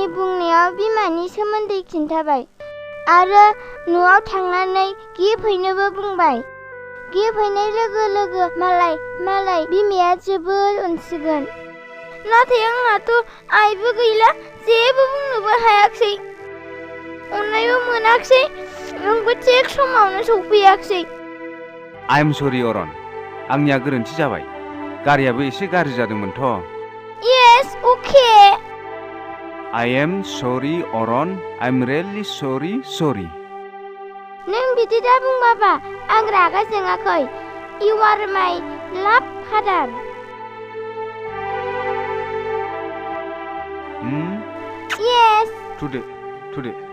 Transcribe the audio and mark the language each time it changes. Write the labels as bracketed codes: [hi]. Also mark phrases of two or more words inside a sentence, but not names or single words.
[brx] बुंनायाव बिमानि सोमोन्दै खिन्थाबाय आरो न'आव थांनानै गिफ्ट हैनोबो बुंबाय गिफ्ट हैनाय लोगो लोगो मालाय बिमाया जोबोद अनसिगोन नाथाय आंहाथ' आइबो गैला जेबो बुंनोबो हायाखसै अननायबो मोनाखसै नोंबो थिग समावनो सफैयाखसै [en] I'm sorry [brx] अरन आंनिया गोरोन्थि जाबाय गारियाबो एसे गाज्रि जादोंमोनथ' [en] Yes, okay. I am sorry अरन I'm really sorry [brx] नों बिदि दा बुं बाबा आं रागा जोङाखै [en] You are my love father. Yes. [brx] थुदो